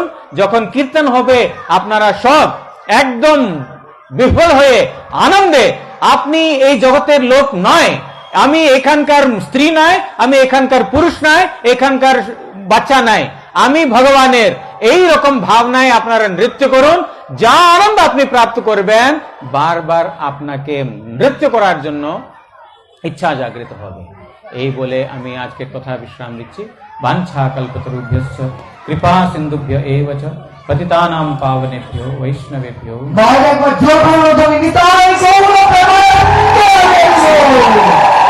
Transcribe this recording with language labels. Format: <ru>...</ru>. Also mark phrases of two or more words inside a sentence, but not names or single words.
<bn>যখন কীর্তন হবে আপনারা সব একদম বিফল হয়ে আনন্দে, আপনি এই জগতের লোক নয়, আমি এখানকার স্ত্রী নয়, আমি এখানকার পুরুষ নয়, এখানকার বাচ্চা নাই, আমি ভগবানের, এই রকম ভাবনায় আপনারা নৃত্য করুন। যা আনন্দ আপনি প্রাপ্ত করবেন, বারবার আপনাকে নৃত্য করার জন্য ইচ্ছা জাগৃত হবে। এই বলে আমি আজকে কথা বিশ্রাম দিচ্ছি।</bn> <sa>বাঞ্ছা কল্পতরুভ্যশ্চ কৃপা সিন্ধুভ্য এব চ পতিতানাং পাবনেভ্যো বৈষ্ণবেভ্যো।</sa>